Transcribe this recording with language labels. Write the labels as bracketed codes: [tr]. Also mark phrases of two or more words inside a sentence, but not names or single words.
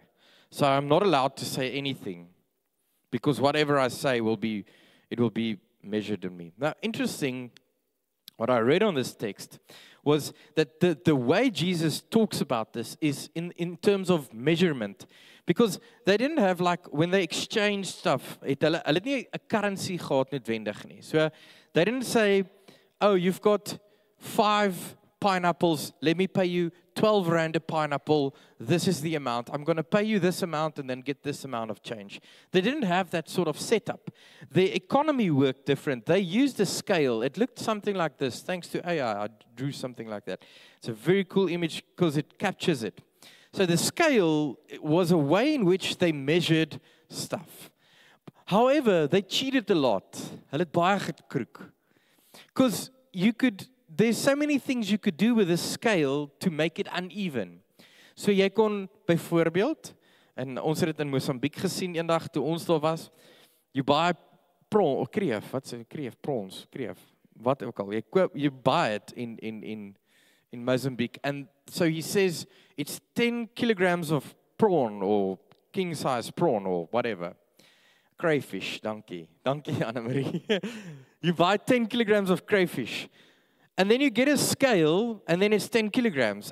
[en] So I'm not allowed to say anything because whatever I say it will be measured in me. Now, interesting, what I read on this text was that the way Jesus talks about this is in terms of measurement. Because they didn't have when they exchanged stuff, [af] hulle het nie 'n currency gehad noodwendig nie. [en] So they didn't say, oh, you've got 5 pineapples, let me pay you 12 rand a pineapple, this is the amount. I'm going to pay you this amount and then get this amount of change. They didn't have that sort of setup. The economy worked different. They used a scale. It looked something like this. Thanks to AI, I drew something like that. It's a very cool image because it captures it. So the scale was a way in which they measured stuff. However, they cheated a lot. [af] Hulle het baie gekroek. [en] Because there's so many things you could do with a scale to make it uneven. [af] So jy kon byvoorbeeld, en ons het dit in Mosambiek gesien eendag toe ons daar was, [en] you buy prawn [af] of kreef, wat sê kreef, prawns, kreef, wat ook al. [en] You buy it in Mozambique, and so he says it's 10 kilograms of prawn or king size prawn or whatever. Crayfish, dankie Anna-Marie. You buy 10 kilograms of crayfish. And then you get a scale, and then it's 10 kilograms.